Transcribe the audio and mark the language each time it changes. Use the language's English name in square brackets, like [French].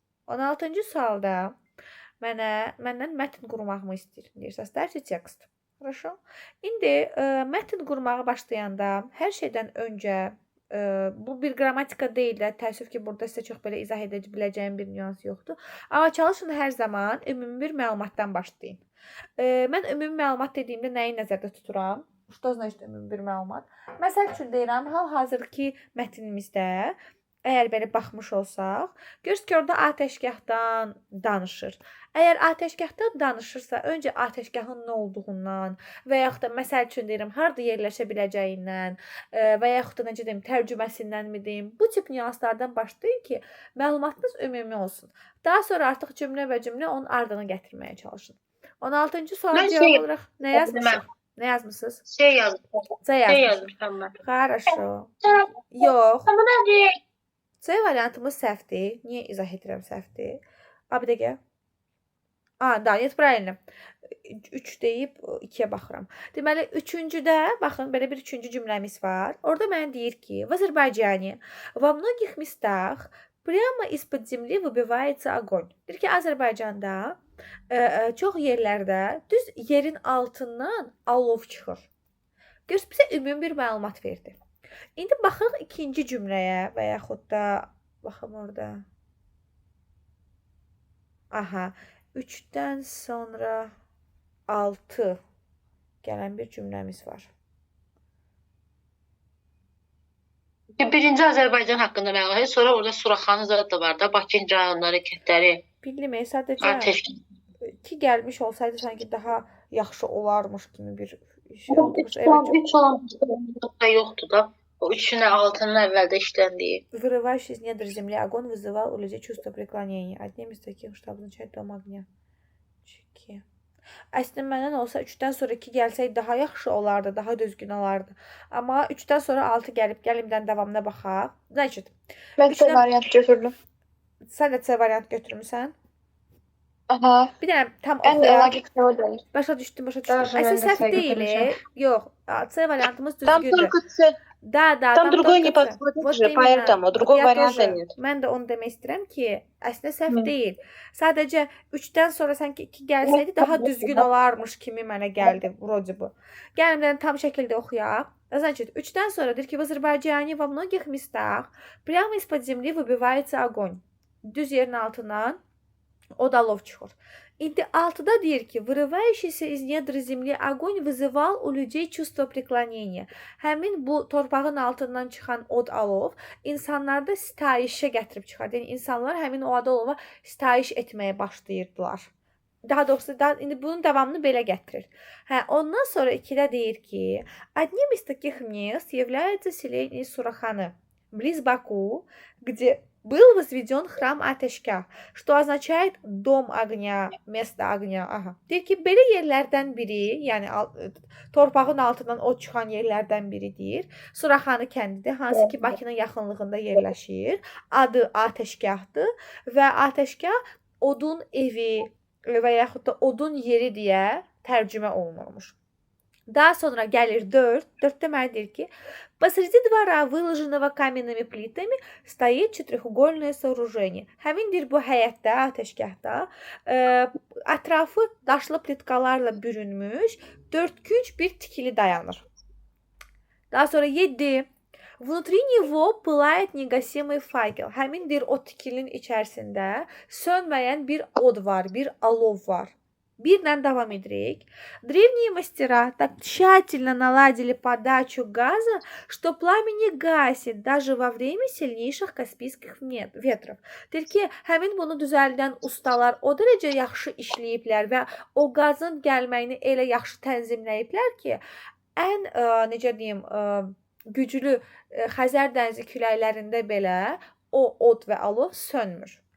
[Azerbaijani] 16-cı sualda məndən mətn qurmağımı istəyir. Deyirsə, dərsi tekst. [Russian] Хорошо. [Azerbaijani] İndi mətn qurmağa başlayanda hər şeydən öncə bu bir qrammatika deyil də, təəssüf ki, burada sizə çox belə izah edə biləcəyim bir nüans yoxdur. Amma çalışın hər zaman ümumi bir məlumatdan başlayın. Mən ümumi məlumat dediyimdə nəyi nəzərdə tuturam? [Russian] Что значит [Azerbaijani] ümumi bir məlumat? Məsəl üçün deyirəm, hal-hazırki mətnimizdə əgər belə baxmış olsaq, görürsüz ki, orada atəşgahdan danışır. Əgər atəşgahdan danışırsa, öncə atəşgahın nə olduğundan və yaxud da məsəl üçün deyirəm, harda yerləşə biləcəyindən və yaxud da necə deyim, tərcüməsindən mi deyim, bu tip nüanslardan başlayın ki, məlumatınız ümumi olsun. Daha sonra artıq cümlə və cümlə onun ardını gətirməyə çalışın. 16-cı suala cavab olaraq nə yazmışıq? Nə yazmısınız? Şey yazmışam. C yazmışam mən. [Russian] Хорошо. [Azerbaijani] Yox. C variantımız səhvdir. Niyə izah edirəm səhvdir? Bir dəqiqə. [Russian] Da, нет, правильно. [Azerbaijani] 3 deyib 2-yə baxıram. Deməli, üçüncüdə, baxın, belə bir üçüncü cümləmiz var. Orada mənə deyir ki, [Russian] в Азербайджане во многих местах прямо из-под земли выбивается огонь. [Azerbaijani] Deyir ki, Azərbaycanda çox yerlərdə düz yerin altından alov çıxır. Görürsünüz, bizə ümumi bir məlumat verdi. İndi baxırıq ikinci cümləyə və yaxud da baxım orada. Aha, 3-dən sonra 6 gələn bir cümləmiz var. Birinci Azərbaycan haqqında məlumat, sonra orada Suraxanı zad da var da, Bakı rayonları, kəndləri. Bildim, sadəcə ki gəlmiş olsaydı sanki daha yaxşı olarmış kimi bir şey olmuş. Üç olan da yoxdur da. O üçün altının əvvəldə işləndiyi. [Russian] Вырывающий из недр земли огонь вызывал у людей чувство преклонения. Одним из таких, что обозначает дом огня. 2. [Azerbaijani] Əslində məndən olsa 3-dən sonra 2 gəlsəydi daha yaxşı olardı, daha düzgün olardı. Amma 3-dən sonra 6 gəlib, gəlimdən davamına baxaq. [Russian] Значит, [Azerbaijani] mən C variant götürdüm. Sən də C variant götürmüsən? Aha. Bir dənə tam oxuyaq. Başa düşdüm. Əslində səhv deyil. Yox, C variantımız düzgündür. [Russian] Там другой не подходит, поэтому другой вариант нет. [Azerbaijani] Mən də onu demək istəyirəm ki, əslində səhv deyil. Sadəcə 3-dən sonra sanki 2 gəlsəydi daha düzgün olarmış kimi mənə gəldi [Russian] vроде бы. [Azerbaijani] Gəlin tam şəkildə oxuyaq. [Russian] Значит, [Azerbaijani] 3-dən sonra deyir ki, [Russian] в Азербайджане во многих местах прямо из-под земли выбивается огонь. [Azerbaijani] Düz yerin altından od alov çıxır. İndi 6-da deyir ki, [Russian] вырывающийся из недр земли огонь вызывал у людей чувство преклонения. [Azerbaijani] Həmin bu torpağın altından çıxan od alov insanlarda sitayişə gətirib çıxardı. Yəni insanlar həmin o ad alova sitayiş etməyə başlayırdılar. Daha doğrusu indi bunun davamını belə gətirir. Ondan sonra 2-də deyir ki, [Russian] одним из таких мест является селение Сураханы, близ Баку, где был возведен храм Ateşgah, что означает dom огня, место огня. Aha. [Azerbaijani] Deyir ki, belə yerlərdən biri, yəni torpağın altından od çıxan yerlərdən biridir. Suraxanı kəndidir, hansı ki Bakının yaxınlığında yerləşir. Adı Ateşgahdır və Ateşgah odun evi və yaxud da odun yeri deyə tərcümə olunurmuş. Daha sonra gəlir 4. 4-də mənə deyir ki, [Russian] посреди двора, выложенного каменными плитами, стоит четырехугольное сооружение. [Azerbaijani] Həmindir bu həyətdə, Ateşgahda ətrafı daşlı plitkalarla bürünmüş, dördkünc bir tikili dayanır. Daha sonra 7. [Russian] Внутри него пылает негасимый факел. [Azerbaijani] Həmindir o tikilin içərisində sönməyən bir od var, bir alov var. Birlə davam edirik. [Russian] Древние мастера так тщательно наладили подачу газа, что пламя не гасит даже во время сильнейших каспийских ветров. [Azerbaijani] Deyir ki, həmin bunu düzəldən ustalar o dərəcə yaxşı işləyiblər və o qazın gəlməyini elə yaxşı tənzimləyiblər ki, ən necə deyim, güclü Xəzər dənizi küləklərində belə o od və alov sönmür.